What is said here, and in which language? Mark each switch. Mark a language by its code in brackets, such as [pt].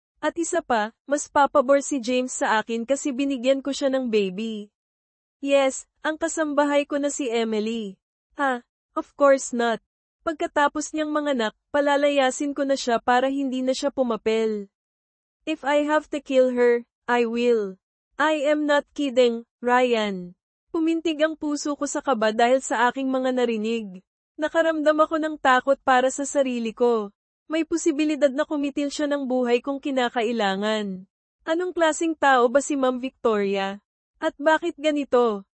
[tl] At isa pa, mas papabor si James sa akin kasi binigyan ko siya ng baby. Yes, ang kasambahay ko na si Emily. [en] Of course not. [tl] Pagkatapos niyang manganak, palalayasin ko na siya para hindi na siya pumapel. [en] If I have to kill her, I will. I am not kidding, Ryan. [tl] Pumintig ang puso ko sa kaba dahil sa aking mga narinig. Nakaramdam ako ng takot para sa sarili ko. May posibilidad na kumitil siya ng buhay kung kinakailangan. Anong klaseng tao ba si Ma'am Victoria? At bakit ganito?